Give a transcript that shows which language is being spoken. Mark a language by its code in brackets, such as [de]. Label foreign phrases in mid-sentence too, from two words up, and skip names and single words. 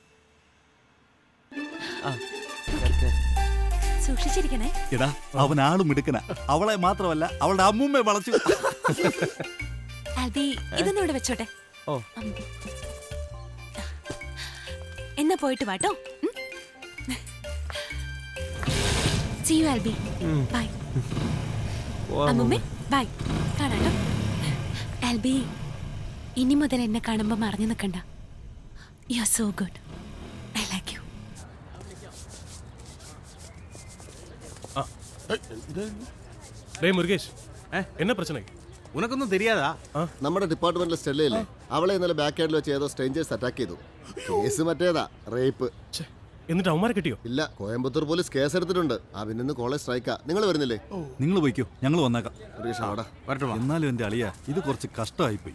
[ml] സൂക്ഷിച്ചിരിക്കണേ. എടാ, അവൻ ആളും മിടുക്കന. അവളെ മാത്രമല്ല അവളുടെ അമ്മൂമ്മയെ വളച്ചു. ആൽബി, ഇതൊന്നും ഇവിടെ വെച്ചോട്ടെ. ഓ. എന്നാ പോയിട്ട് വാട്ടോ. [en] See you, [ml] ആൽബി. ബൈ. അമ്മുമ്മേ, ബൈ. കാണാട്ടോ. ആൽബി, ഇനി മുതൽ എന്നെ കാണുമ്പോ മറിഞ്ഞു നിൽക്കണ്ട. [en] You are so good. I like you. [ta] டேய் முருகேஷ், என்ன பிரச்சனை? ഉനക്കൊന്നും தெரியாதா? [ml] നമ്മുടെ ഡിപ്പാർട്ട്മെന്റിലെ സ്റ്റെല്ലയില്ലേ, അവളെ ഇന്നലെ ബാക്ക് യാർഡിൽ വെച്ച് ഏതോ സ്ട്രേഞ്ചേഴ്സ് അറ്റാക്ക് ചെയ്തു. കേസ് മറ്റേതാ, റേപ്പ്. എന്നിട്ട് അവന്മാരെ കിട്ടിയോ? ഇല്ല, കോയമ്പത്തൂർ പോലീസ് കേസ് എടുത്തിട്ടുണ്ട്. അവനിന്ന് കോളേജ് സ്ട്രൈക്കാ. നിങ്ങൾ വരുന്നില്ലേ? നിങ്ങൾ പോയിക്കോ, ഞങ്ങൾ വന്നേക്കാം. എന്നാലും എന്റെ അളിയ, ഇത് കുറച്ച് കഷ്ടമായിപ്പോയി.